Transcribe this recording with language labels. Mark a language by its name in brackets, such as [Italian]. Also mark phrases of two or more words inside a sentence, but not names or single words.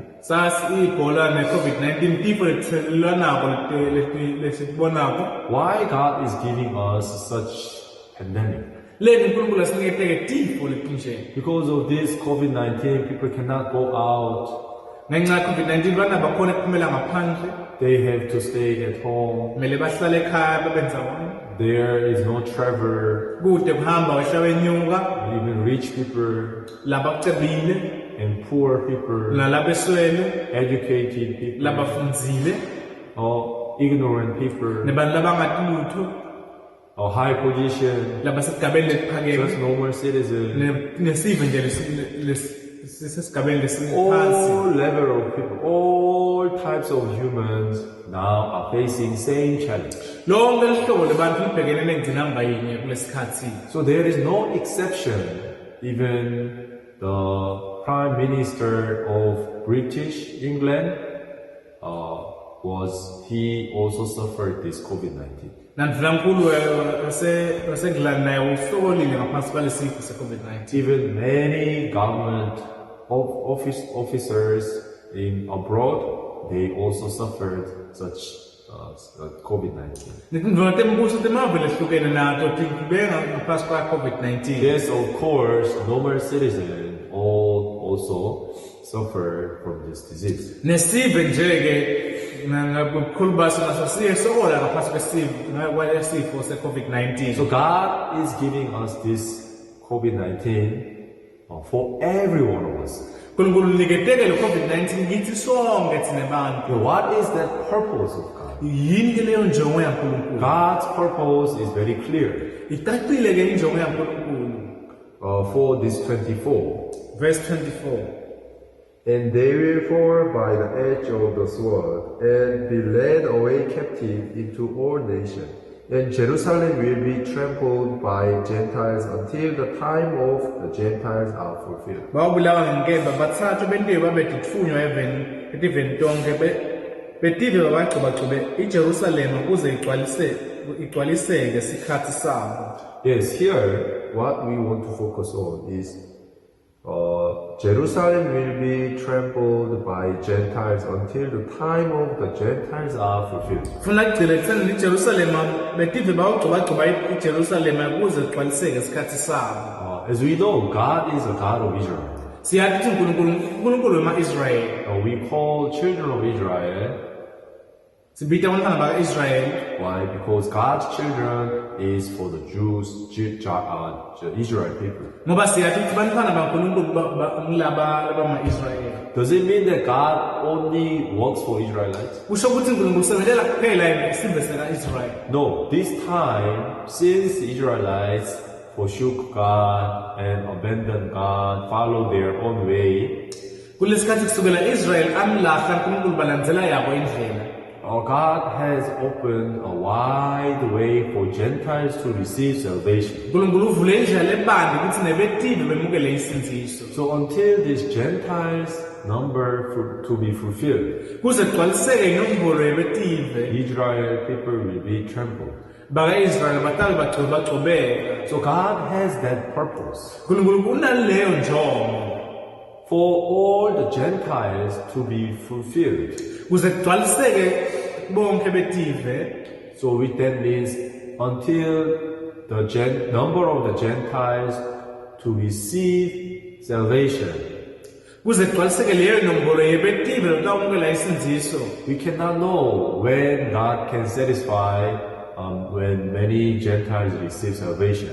[Swati] SARS, Ebola na COVID-19 tifo lethelelwanako lesibonako. [English] why God is giving us such pandemic? [Swati] Leni uNkulunkulu asiniketeke tifo letinje. [English] Because of this COVID-19, people cannot go out. [Swati] Ngenxa COVID-19 bana bakhona ukuphumela ngaphandle. [English] They have to stay at home. [Swati] Kumele bahlale ekhaya babenza wona. [English] There is no travel. [Swati] Kude kuhamba wehlawe enyuka. [English] Even rich people [Swati] Labakucebile, [English] and poor people, [Swati] nalabeswele, [English] educated people, [Swati] labafundzile, [English] or ignorant people, [Swati] nebantu labangati lutho, [English] or high position, [Swati] labasesigabeni [English] just [Swati] lesiphakeme, [English] normal citizen. [Swati] nesive nje lesesigabeni lesiphansi. [English] All level of people, all types of humans now are facing same challenge. [Swati] Lonke lihlobo lebantu libhekene nengcinamba yinye kulesikhathi. [English] So there is no exception. Even the Prime Minister of British England he also suffered this COVID-19. [Swati] Nandlunkulu waseNgilandi naye uhlolile ngaphansi kwalesifo se-COVID-19. [English] Even many government officers in abroad, they also suffered such COVID-19. [Swati] Netindvuna tembuso temave lehlukene nato tibeka ngaphansi kwa-COVID-19. [English] Yes, of course, normal citizens all also suffer from this disease. [Swati] Nesive nje-ke ngobukhulu baso naso siye sokola ngaphansi kwesifo se-COVID-19. [English] So God is giving us this COVID-19 for every one of us. [Swati] uNkulunkulu uniketeke lo COVID-19 kithi sonke thina bantu. [English] What is the purpose of God? [Swati] Yini ke leyo njongo yaNkulunkulu? [English] God's purpose is very clear. [Swati] Icacile ke injongo yaNkulunkulu. [English] For this 24. Verse 24. And they will fall by the edge of the sword, and be led away captive into all nations. And Jerusalem will be trampled by Gentiles until the time of the Gentiles are fulfilled. [Swati] Bawubulawa ngenkemba bathathwa bentiwe babedithunywa etiveni tonke betive babagxobagxobe iJerusalema kuze igcwaliseke isikhathi sabo. [English] Yes, here what we want to focus on is Jerusalem will be trampled by Gentiles until the time of the Gentiles are fulfilled. [Swati] Funa kugcile kutheni iJerusalema betive bawugxobagxoba iJerusalema kuze igcwaliseke isikhathi sabo. [English] As we know, God is a God of Israel. [Swati] Siyathi uNkulunkulu wema-Israyeli. [English] We call children of Israel. [Swati] Sibita abantwana baka-Israyeli. [English] Why? Because God's children is for the Jews, Israel people. [Swati] Ngoba siyathi ukuthi abantwana bakaNkulunkulu labama-Israyeli. [English] Does it mean that God only works for Israelites? [Swati] Kusho ukuthi uNkulunkulu usebenzelela kuphela isizwe sika-Israyeli. [English] No, this time, since the Israelites forsook God and abandoned God, followed their own way, [Swati] kulesikhathi kusukela Israyeli amlahla uNkulunkulu balandzela yabo indlela. [English] God has opened a wide way for Gentiles to receive salvation. [Swati] uNkulunkulu uvule indlela ebande ukuthi nebetive bemukele isinziso. [English] So until these Gentiles number to be fulfilled, [Swati] Kuze kugcwaliseke inombolo yebetive. [English] Israel people will be trampled. [Swati] Baka-Israyeli batale bagxobagxobeka. [English] So God has that purpose [Swati] uNkulunkulu unaleyo njongo. [English] for all the Gentiles to be fulfilled. [Swati] Kuze kugcwaliseke bonke betive. [English] So which then means until the number of the Gentiles to receive salvation. [Swati] Kuze kugcwaliseke leyo nombolo yebetive lokwamukela isinziso. [English] We cannot know when God can satisfy when many Gentiles receive salvation.